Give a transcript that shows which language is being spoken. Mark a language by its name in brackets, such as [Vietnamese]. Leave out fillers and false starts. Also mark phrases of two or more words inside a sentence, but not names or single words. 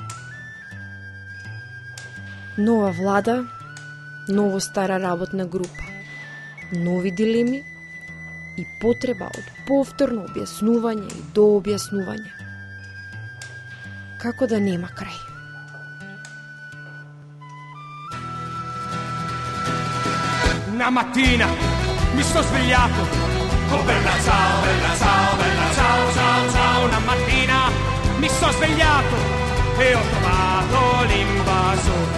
[Macedonian] Нова влада, ново стара работна група, нови дилеми и потреба од повторно објаснување и дообјаснување. Како да нема крај? [Italian] Una mattina mi sto svegliato, oh bella ciao, bella ciao, bella ciao, ciao, ciao. Una mattina mi sto svegliato e ho trovato l'invasore.